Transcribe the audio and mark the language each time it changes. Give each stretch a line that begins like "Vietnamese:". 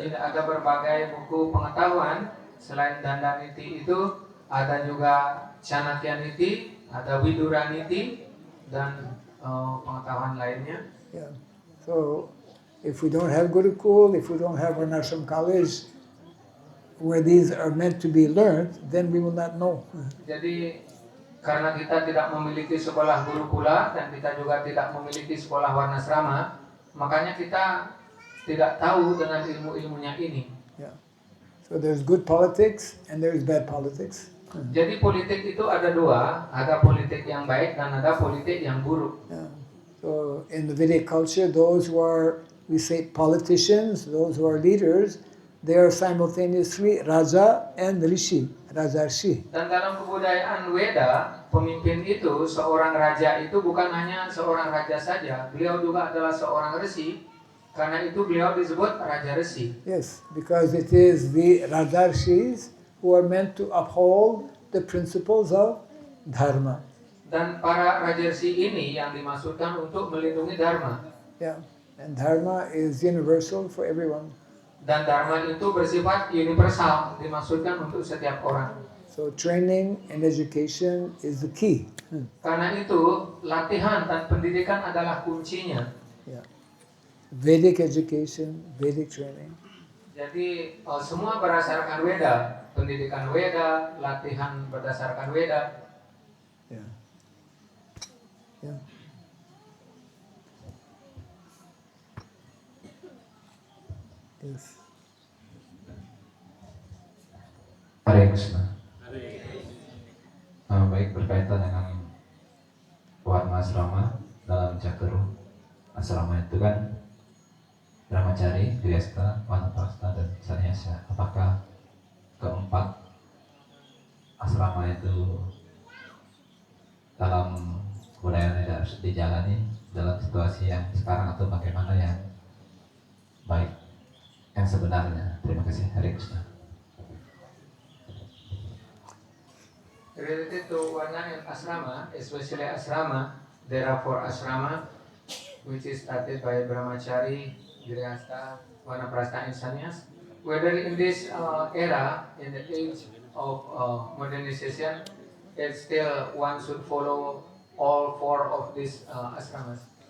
Indonesian: Jadi ada berbagai buku pengetahuan. Selain Dandaniti itu ada juga Chanakya Niti, ada Vidura Niti, dan pengetahuan lainnya.
English: Yeah. So if we don't have Gurukul, if we don't have an ashram college where these are meant to be learned, then we will not know.
Indonesian: Jadi karena kita tidak memiliki sekolah gurukula dan kita juga tidak memiliki sekolah warnasrama, makanya kita tidak tahu dengan ilmu-ilmunya ini.
English: Yeah. So there's good politics and there's bad politics.
Indonesian: Jadi politik itu ada dua, ada politik yang baik dan ada politik yang buruk.
English: Yeah. So in the Vedic culture, those who are, we say, politicians, those who are leaders, they are simultaneously Raja and Rishi, Rajarshi.
Indonesian: Dan dalam kebudayaan Weda, pemimpin itu, seorang raja itu bukan hanya seorang raja saja, beliau juga adalah seorang resi. Karena itu beliau disebut Raja Resi.
English: Yes, because it is the Rajarshis who are meant to uphold the principles of Dharma.
Indonesian: Dan para Rajarsi ini yang dimaksudkan untuk melindungi Dharma.
English: Yeah, and Dharma is universal for everyone.
Indonesian: Dan Dharma itu bersifat universal, dimaksudkan untuk setiap orang.
English: So training and education is the key.
Indonesian: Karena itu, latihan dan pendidikan adalah kuncinya.
English: Yeah. Vedic education, Vedic training.
Indonesian: Jadi semua berdasarkan Weda, pendidikan Weda, latihan berdasarkan Weda.
English: Yeah. Yeah. Yes. Hare Krishna.
Indonesian: Baik, berkaitan dengan warna asrama dalam Cakru. Asrama itu kan Brahmacari, Grihastha, Vanaprastha, dan Sannyasa. Apakah keempat asrama itu dalam budaya yang harus dijalani dalam situasi yang sekarang atau bagaimana yang baik, yang sebenarnya? Terima kasih. Hare Krishna.
English: Related to Varna and Asrama, especially Asrama, there are 4 Asrama, which is started by Brahmachari, Grihastha, Vanaprastha, and Sannyas. Whether in this era, in the age of modernization, it's still one should follow all 4 of these asramas.